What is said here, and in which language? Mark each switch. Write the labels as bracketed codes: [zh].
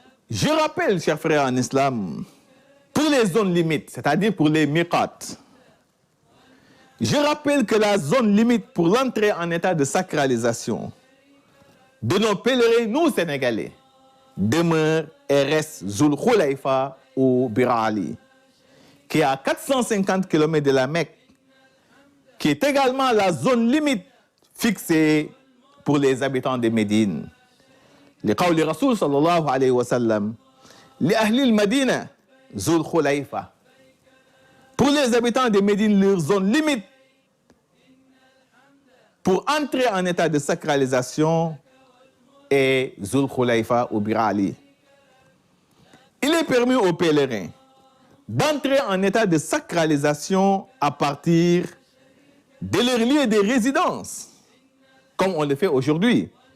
[fr] Je rappelle, chers frères en islam, pour les zones limites, c'est-à-dire pour les miqat, je rappelle que la zone limite pour l'entrée en état de sacralisation de nos pèlerins, nous Sénégalais, demeure et reste Zul Khulaifa ou Bir Ali, qui est à 450 km de la Mecque, qui est également la zone limite fixée pour les habitants de Médine. [ar] لقول الرسول صلى الله عليه وسلم لأهل المدينة ذو الخليفة. [fr] Pour les habitants de Médine, leur zone limite pour entrer en état de sacralisation est Zul Khulaifa ou Bir Ali. Il est permis aux pèlerins d'entrer en état de sacralisation à partir de leur lieu de résidence, comme on le fait aujourd'hui.